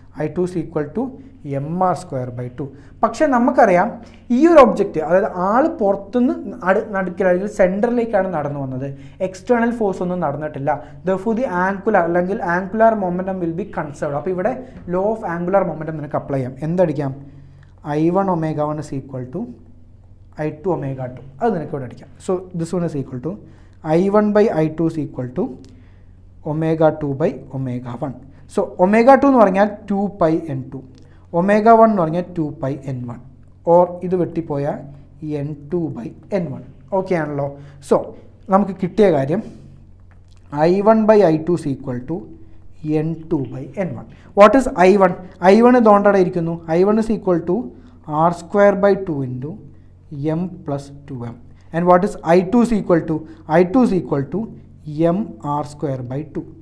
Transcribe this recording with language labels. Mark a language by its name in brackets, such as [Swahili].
[English] I2 is equal to mr²/2. [Malayalam] പക്ഷേ നമുക്കറിയാം ഈ ഒരു ഒബ്ജക്റ്റ്, അതായത് ആൾ പുറത്തുനിന്ന് നടുക്കിൽ അല്ലെങ്കിൽ സെൻറ്ററിലേക്കാണ് നടന്നു വന്നത്, എക്സ്റ്റേണൽ ഫോഴ്സ് ഒന്നും നടന്നിട്ടില്ല. [English] Therefore the angular അല്ലെങ്കിൽ angular momentum will be conserved. [Malayalam] അപ്പോൾ ഇവിടെ ലോ ഓഫ് ആംഗുലാർ മൊമെൻറ്റം നിനക്ക് അപ്ലൈ ചെയ്യാം. എന്തടിക്കാം, [English] I1 ω1 is equal to I2 ω2. [Malayalam] അത് നിനക്ക് ഇവിടെ അടിക്കാം. [English] So this one is equal to I1/I2 is equal to ω2/ω1. [Malayalam] So ω2 എന്ന് പറഞ്ഞാൽ 2πn2, ω1 എന്ന് പറഞ്ഞാൽ 2πn1, ഓർ ഇത് വെട്ടിപ്പോയാൽ n2/n1. ഓക്കെ ആണല്ലോ. [English] so [Malayalam] നമുക്ക് കിട്ടിയ കാര്യം [English] I1/I2 is equal to n2/n1. What is I1? [Malayalam] I1 ഇതുകൊണ്ടാണ് ഇരിക്കുന്നു. [English] I1 is equal to r²/2 × m+2m. And what is I2 is equal to mr²/2.